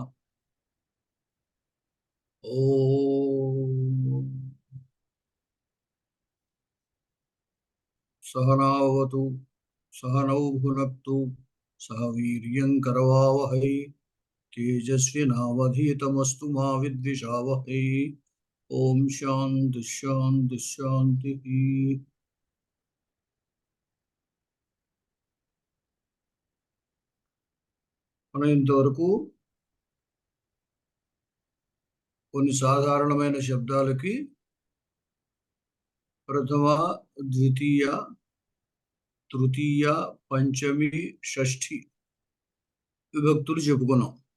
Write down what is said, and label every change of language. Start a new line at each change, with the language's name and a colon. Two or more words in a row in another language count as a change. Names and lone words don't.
Sanskrit: ओम सहनावतु सहनौ भुनक्तु सह वीर्यं करवावहै तेजस्विनावधीतमस्तु मा विद्विषावहै। ओम शांति शांति शांति।
Telugu: మనం ఇంతవరకు కొన్ని సాధారణమైన శబ్దాలకి ప్రథమ ద్వితీయ తృతీయ పంచమి షష్ఠి విభక్తులు చెప్పుకున్నాం.